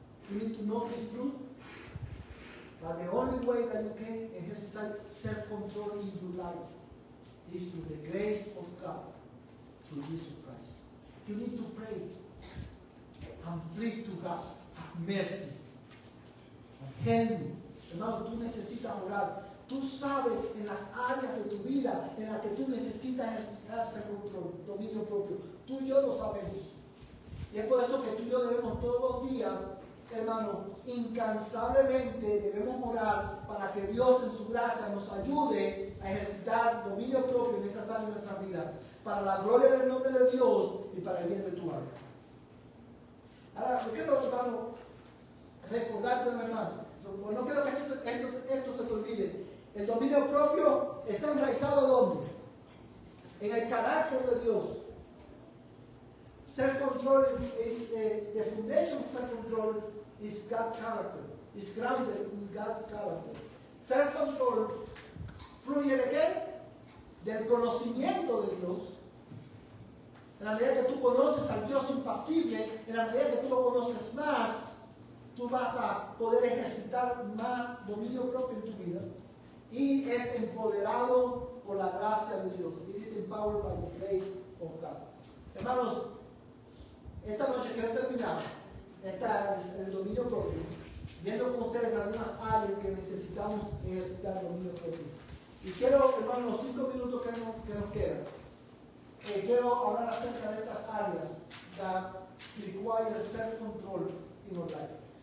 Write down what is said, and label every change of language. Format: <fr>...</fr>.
<en>You need to know this truth. But the only way that you can exercise self-control in your life is through the grace of God, through Jesus Christ. You need to pray and plead to God, have mercy. Help me.</en> <es>Hermano, tú necesitas orar. Tú sabes en las áreas de tu vida en las que tú necesitas ejercitar self-control, dominio propio. Tú y yo lo sabemos. Y es por eso que tú y yo debemos todos los días, hermano, incansablemente debemos orar para que Dios en su gracia nos ayude a ejercitar dominio propio en esas áreas de nuestra vida, para la gloria del nombre de Dios y para el bien de tu alma. Ahora, yo quiero, hermano, recordarte una vez más, pues no quiero que esto se te olvide. El dominio propio está enraizado ¿dónde? En el carácter de Dios.</es> <en>Self-control is the foundation of self-control is God's character. Is grounded in God's character.</en> <es>Self-control fluye de qué? Del conocimiento de Dios. En la medida que tú conoces al Dios impasible, en la medida que tú lo conoces más, tú vas a poder ejercitar más dominio propio en tu vida. Y es empoderado por la gracia de Dios.</es> <en>It is empowered by the grace of God.</en> <es>Hermanos, esta noche quiero terminar el dominio propio, viendo con ustedes algunas áreas que necesitamos ejercitar dominio propio. Y quiero, hermanos, los 5 minutos que nos quedan, quiero hablar acerca de estas áreas</es> <en>that require self-control in our life.</en>